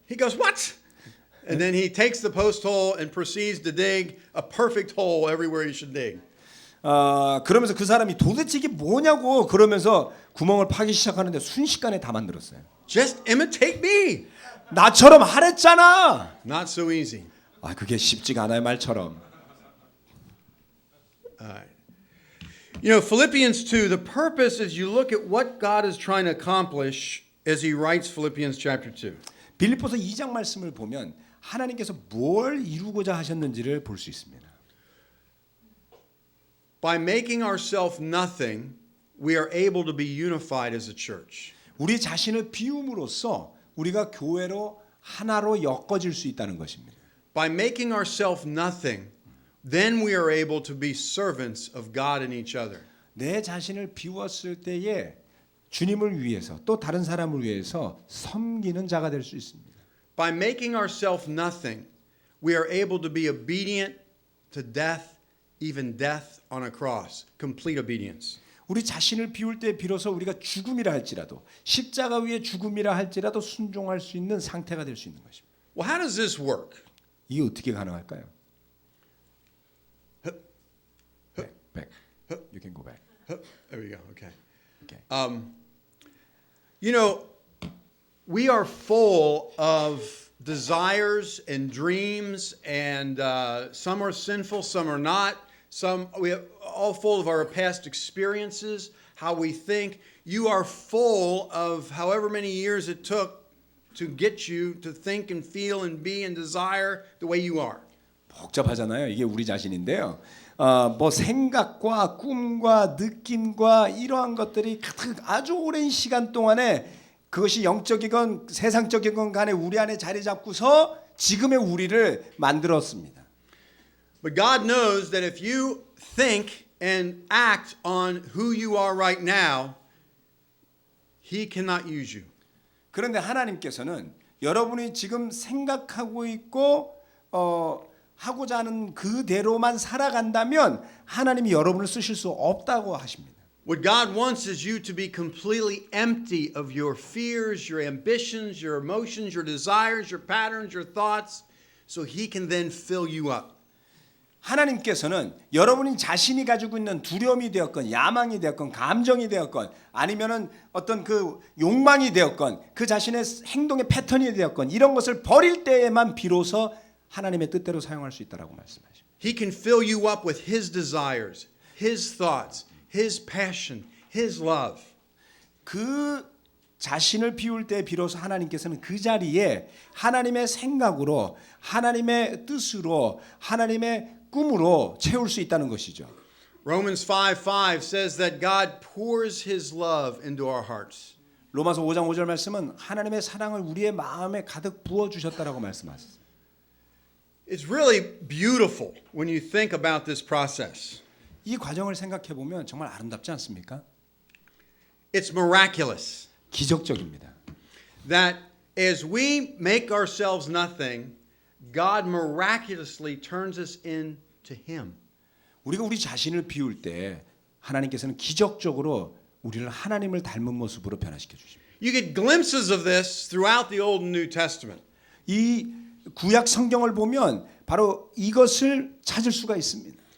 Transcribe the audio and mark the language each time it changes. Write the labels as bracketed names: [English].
[English] He goes, "What?" And then he takes the post hole and proceeds to dig a perfect hole everywhere he should dig. [Korean] 그러면서 그 사람이 도대체 이게 뭐냐고 그러면서 구멍을 파기 시작하는데 순식간에 다 만들었어요. [English] Just imitate me. [Korean] 나처럼 하랬잖아. [English] Not so easy. [Korean] 그게 쉽지가 않아요 말처럼. [English] All right. Philippians 2, the purpose is you look at what God is trying to accomplish as he writes Philippians chapter 2. [Korean] 빌립보서 2장 말씀을 보면 하나님께서 뭘 이루고자 하셨는지를 볼 수 있습니다. [English] By making ourselves nothing, we are able to be unified as a church. [Korean] 우리 자신을 비움으로써 우리가 교회로 하나로 엮어질 수 있다는 것입니다. [English] By making ourselves nothing, then we are able to be servants of God and each other. [Korean] 내 자신을 비웠을 때에 주님을 위해서 또 다른 사람을 위해서 섬기는 자가 될 수 있습니다. [English] By making ourselves nothing, we are able to be obedient to death, even death on a cross, complete obedience. [Korean] 우리 자신을 비울 때 비로소 우리가 죽음이라 할지라도 십자가 위에 죽음이라 할지라도 순종할 수 있는 상태가 될 수 있는 것입니다. [English] Well, how does this work? [Korean] 이게 어떻게 가능할까요? [English] Back. You can go back. There we go. Okay. Okay. We are full of desires and dreams, and some are sinful, some are not. We are all full of our past experiences, how we think. You are full of however many years it took to get you to think and feel and be and desire the way you are. [Korean] 복잡하잖아요. 이게 우리 자신인데요. 뭐 생각과 꿈과 느낌과 이러한 것들이 가득 아주 오랜 시간 동안에 그것이 영적이건 세상적이건 간에 우리 안에 자리 잡고서 지금의 우리를 만들었습니다. [English] But God knows that if you think and act on who you are right now, He cannot use you. [Korean] 그런데 하나님께서는 여러분이 지금 생각하고 있고 하고자 하는 그대로만 살아간다면 하나님이 여러분을 쓰실 수 없다고 하십니다. [English] What God wants is you to be completely empty of your fears, your ambitions, your emotions, your desires, your patterns, your thoughts, so He can then fill you up. [Korean] 하나님께서는 여러분이 자신이 가지고 있는 두려움이 되었건 야망이 되었건 감정이 되었건 아니면은 어떤 그 욕망이 되었건 그 자신의 행동의 패턴이 되었건 이런 것을 버릴 때에만 비로소 하나님의 뜻대로 사용할 수 있다라고 말씀하십니다. [English] He can fill you up with His desires, His thoughts, His passion, His love. 그 [Korean] 자신을 비울 때 비로소 하나님께서는 그 자리에 하나님의 생각으로 하나님의 뜻으로 하나님의 꿈으로 채울 수 있다는 것이죠. [English] Romans 5:5 says that God pours his love into our hearts. [Korean] 로마서 5장 5절 말씀은 하나님의 사랑을 우리의 마음에 가득 부어 주셨다라고 말씀하셨어요. [English] It's really beautiful when you think about this process. [Korean] 이 과정을 생각해 보면 정말 아름답지 않습니까? [English] It's miraculous [Korean] 기적적입니다. [English] that as we make ourselves nothing, God miraculously turns us into him. [Korean] 우리가 우리 자신을 비울 때 하나님께서는 기적적으로 우리를 하나님을 닮은 모습으로 변화시켜 주십니다. [English] You get glimpses of this throughout the Old and New Testament. [Korean] 이 구약 성경을 보면 바로 이것을 찾을 수가 있습니다.